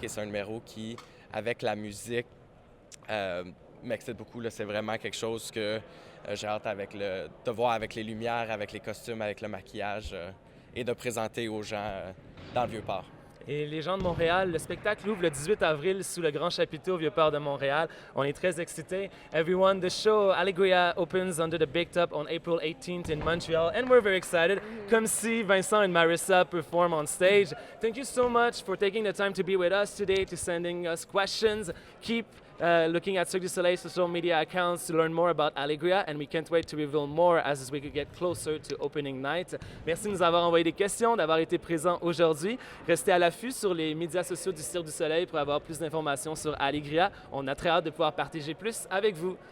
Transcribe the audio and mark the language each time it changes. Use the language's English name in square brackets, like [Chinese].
[French] Et c'est un numéro qui, avec la musique, m'excite beaucoup. Là. C'est vraiment quelque chose que j'ai hâte de voir avec les lumières, avec les costumes, avec le maquillage et de présenter aux gens dans le Vieux-Port. Et les gens de Montréal, le spectacle ouvre le 18 avril sous le grand chapiteau au Vieux-Port de Montréal. On est très excités. [English] Everyone, the show Alegria opens under the Big Top on April 18th in Montreal, and we're very excited. Come see Vincent and Marissa perform on stage. Thank you so much for taking the time to be with us today, to sending us questions. Keep looking at Cirque du Soleil social media accounts to learn more about Alegria, and we can't wait to reveal more as we get closer to opening night. [French] Merci de nous avoir envoyé des questions, d'avoir été présents aujourd'hui. Restez à l'affût sur les médias sociaux du Cirque du Soleil pour avoir plus d'informations sur Alegria. On a très hâte de pouvoir partager plus avec vous.